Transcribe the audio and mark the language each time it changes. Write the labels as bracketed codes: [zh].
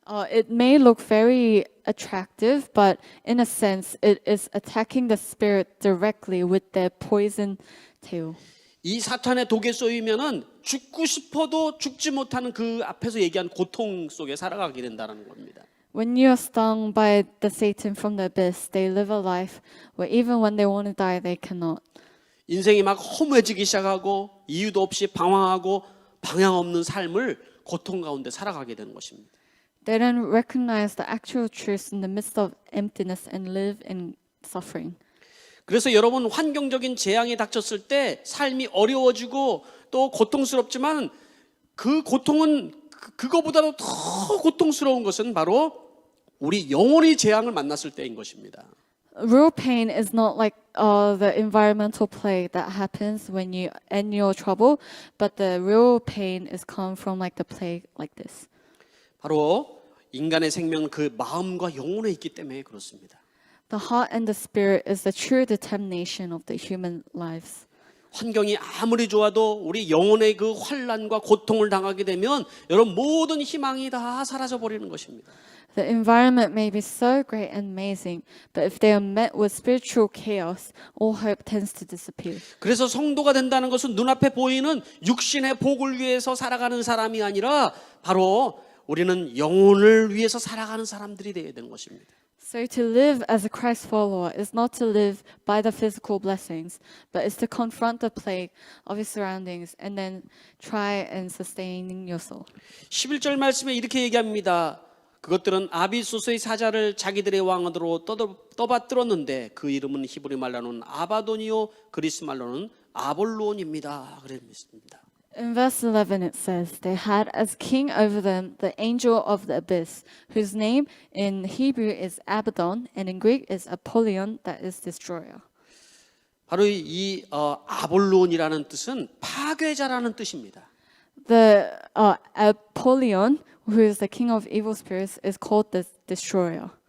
[en] It may look very attractive, but in a sense it is attacking the spirit directly with their poison tail. [ko] 이 사탄의 독에 쏘이면은 죽고 싶어도 죽지 못하는 그 앞에서 얘기한 고통 속에 살아가게 된다는 겁니다. [en] When you are stung by the Satan from the abyss, they live a life where even when they want to die, they cannot. [ko] 인생이 막 허무해지기 시작하고 이유도 없이 방황하고 방향 없는 삶을 고통 가운데 살아가게 되는 것입니다. [en] They don't recognize the actual truth in the midst of emptiness and live in suffering. [ko] 그래서 여러분 환경적인 재앙이 닥쳤을 때 삶이 어려워지고 또 고통스럽지만 그 고통은 그거보다도 더 고통스러운 것은 바로 우리 영혼의 재앙을 만났을 때인 것입니다. [en] Real pain is not like the environmental plague that happens when you end your trouble, but the real pain is come from like the plague like this. [ko] 바로 인간의 생명은 그 마음과 영혼에 있기 때문에 그렇습니다. [en] The heart and the spirit is the true determination of the human lives. [ko] 환경이 아무리 좋아도 우리 영혼의 그 환난과 고통을 당하게 되면 여러분 모든 희망이 다 사라져 버리는 것입니다. [en] The environment may be so great and amazing, but if they are met with spiritual chaos, all hope tends to disappear. [ko] 그래서 성도가 된다는 것은 눈앞에 보이는 육신의 복을 위해서 살아가는 사람이 아니라 바로 우리는 영혼을 위해서 살아가는 사람들이 되어야 되는 것입니다. [en] So to live as a Christ follower is not to live by the physical blessings, but is to confront the plague of your surroundings and then try and sustaining your soul. [ko] 11절 말씀에 이렇게 얘기합니다. 그것들은 아비소스의 사자를 자기들의 왕으로 떠받들었는데 그 이름은 히브리 말로는 아바돈이요 그리스 말로는 아볼론입니다. 그랬습니다. [en] In verse 11 it says, they had as king over them the angel of the abyss, whose name in Hebrew is Abaddon, and in Greek is Apollyon, that is destroyer. [ko] 바로 이 아볼론이라는 뜻은 파괴자라는 뜻입니다. [en] The Apollyon, who is the king of evil spirits, is called the destroyer.